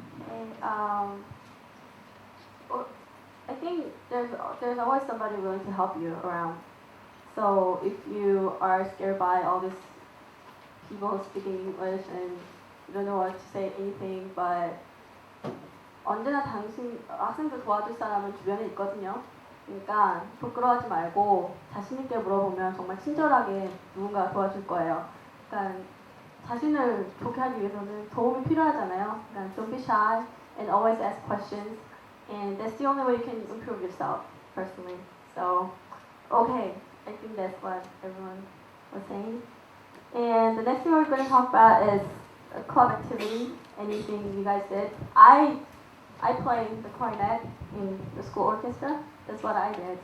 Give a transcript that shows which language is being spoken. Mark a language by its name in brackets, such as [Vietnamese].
[English] And well, I think there's always somebody willing to help you around. So if you are scared by all these people speaking English and you don't know what to say anything, but [Korean] 언제나 학생들 도와줄 사람은 주변에 있거든요. 그러니까 부끄러워하지 말고 자신 있게 물어보면 정말 친절하게 누군가 도와줄 거예요. 그러니까 자신을 좋게 하기 위해서는 도움이 필요하잖아요. [English] 그러니까 don't be shy and always ask questions, and that's the only way you can improve yourself personally. So, okay, I think that's what everyone was saying. And the next thing we're going to talk about is a club activity. Anything you guys did? I play the clarinet in the school orchestra. That's what I did.